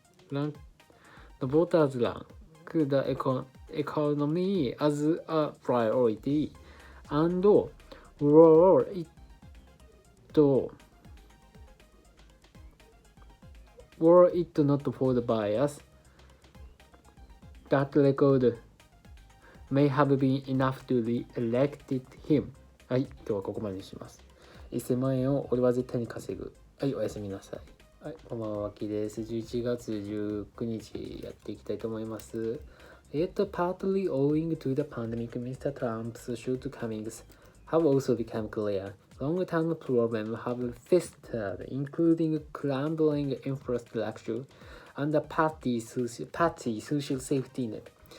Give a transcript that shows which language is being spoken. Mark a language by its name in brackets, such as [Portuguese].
[English] The voters rank the economy as a priority and were it not for the bias, that record may have been enough to re-elect him. [Japanese] はい、今日はここまでにします。1000万円を俺は絶対に稼ぐ。はい、おやすみなさい。はい、こんばんは、わきです。11月19日やっていきたいと思います。 [English] Partly owing to the pandemic, Mr. Trump's shortcomings have also become clear. Long-term problems have festered, including crumbling infrastructure and a patchy social safety net.